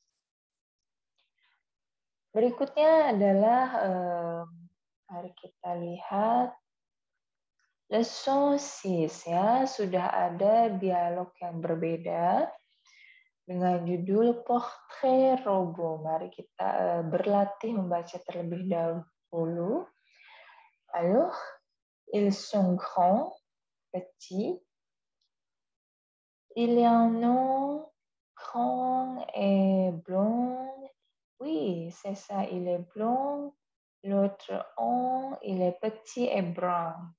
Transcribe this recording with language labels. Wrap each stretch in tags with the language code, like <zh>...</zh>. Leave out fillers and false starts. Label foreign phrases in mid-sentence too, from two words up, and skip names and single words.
<id>Berikutnya adalah mari kita lihat leçon 6 ya, sudah ada dialog yang berbeda dengan judul Portrait Robot. Mari kita berlatih membaca terlebih dahulu.</id> <fr>Alors, ils sont grands, petits. Il y en a grand et blanc. Oui, c'est ça, il est blanc. L'autre il est petit et brun.</fr>